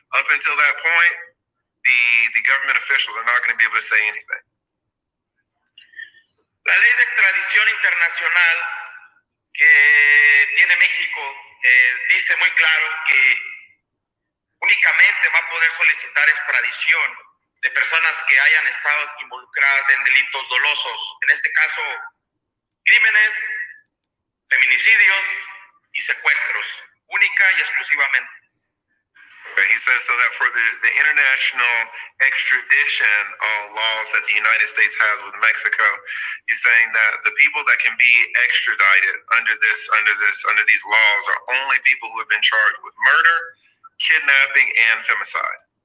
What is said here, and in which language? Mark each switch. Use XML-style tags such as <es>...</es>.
<en>Up until that point, the government officials are not going to be able to say anything.</en> <es>La ley de extradición internacional que tiene México dice muy claro que únicamente va a poder solicitar extradición de personas que hayan estado involucradas en delitos dolosos, en este caso crímenes, feminicidios y secuestros, única y exclusivamente.</es> <en>He says so that for the international extradition laws that the United States has with Mexico, he's saying that the people that can be extradited under these laws are only people who have been charged with murder, kidnapping, and femicide.</en>